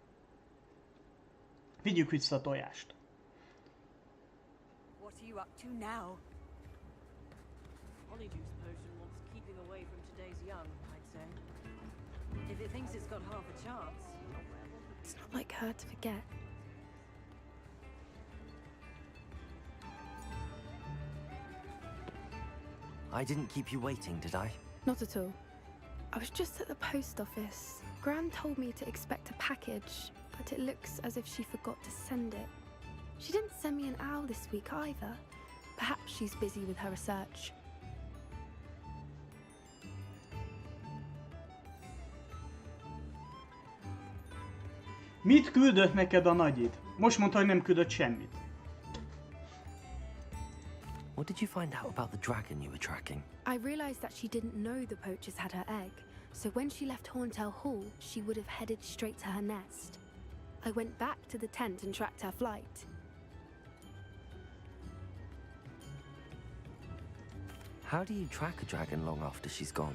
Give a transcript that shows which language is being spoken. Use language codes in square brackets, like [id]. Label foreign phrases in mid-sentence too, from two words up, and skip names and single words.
[hu] Vigyük vissza a tojást. [en] What are you up to now? Honeyjuice potion wants keeping away from today's young, I'd say. If it thinks it's got half a chance, oh well. It's not like her to forget. I didn't keep you waiting, did I? Not at all. I was just at the post office. Gran told me to expect a package, but it looks as if she forgot to send it. She didn't send me an owl this week either. Perhaps she's busy with her research. [hu] Mit küldött neked a nagyid? Most mondta, hogy nem küldött semmit. [en] What did you find out about the dragon you were tracking? I realized that she didn't know the poachers had her egg, so when she left Horntail Hall, she would have headed straight to her nest. I went back to the tent and tracked her flight. How do you track a dragon long after she's gone?